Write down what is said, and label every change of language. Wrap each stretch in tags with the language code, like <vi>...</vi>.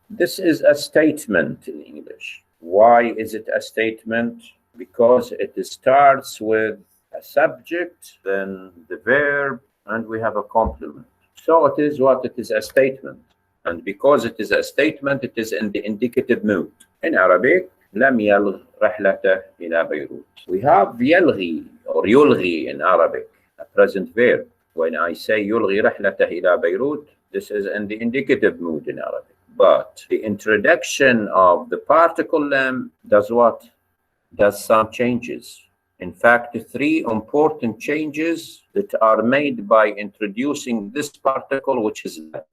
<en>This is a statement in English. Why is it a statement? Because it starts with a subject, then the verb, and we have a complement. So it is what? It is a statement. And because it is a statement, it is in the indicative mood. In Arabic,</en> <ar>لم يلغ رحلته إلى بيروت.</ar> <en>We have يلغي or يلغي in Arabic, a present verb. When I say</en> <ar>يلغي رحلته إلى بيروت,</ar> <en>this is in the indicative mood in Arabic. But the introduction of the particle lam does what? Does some changes. In fact, three important changes that are made by introducing this particle, which is lam.</en>